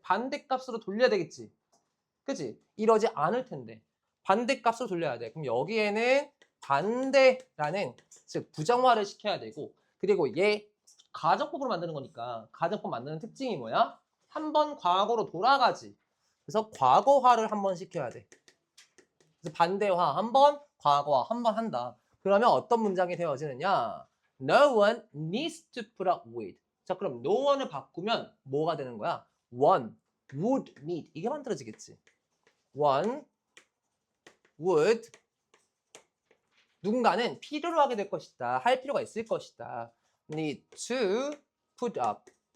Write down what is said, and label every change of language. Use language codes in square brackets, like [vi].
[ko] 반대값으로 돌려야 되겠지. 그치? 이러지 않을 텐데 반대값으로 돌려야 돼. 그럼 여기에는 반대라는 즉 부정화를 시켜야 되고, 그리고 얘 가정법으로 만드는 거니까 가정법 만드는 특징이 뭐야? 한 번 과거로 돌아가지. 그래서 과거화를 한 번 시켜야 돼. 그래서 반대화 한 번, 과거화 한 번 한다. 그러면 어떤 문장이 되어지느냐? [en] No one needs to put up with. [ko] 자, 그럼 no one을 바꾸면 뭐가 되는 거야? [en] one would need. [ko] 이게 만들어지겠지. [en] one would, [ko] 누군가는 필요로 하게 될 것이다. 할 필요가 있을 것이다. [en] need to put up.